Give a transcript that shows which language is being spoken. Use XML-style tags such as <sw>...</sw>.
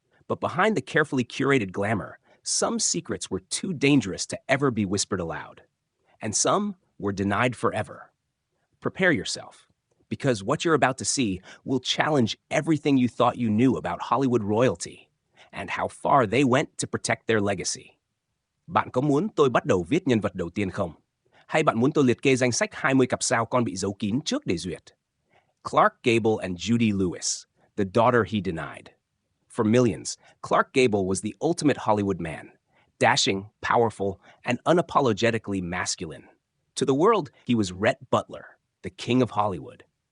<en>But behind the carefully curated glamour, some secrets were too dangerous to ever be whispered aloud, and some were denied forever. Prepare yourself, because what you're about to see will challenge everything you thought you knew about Hollywood royalty and how far they went to protect their legacy.</en> <vi>Bạn có muốn tôi bắt đầu viết nhân vật đầu tiên không? Hay bạn muốn tôi liệt kê danh sách 20 cặp sao con bị giấu kín trước để duyệt?</vi> <en>Clark Gable and Judy Lewis, the daughter he denied. For millions, Clark Gable was the ultimate Hollywood man, dashing, powerful, and unapologetically masculine. To the world, he was Rhett Butler, the king of Hollywood.</en>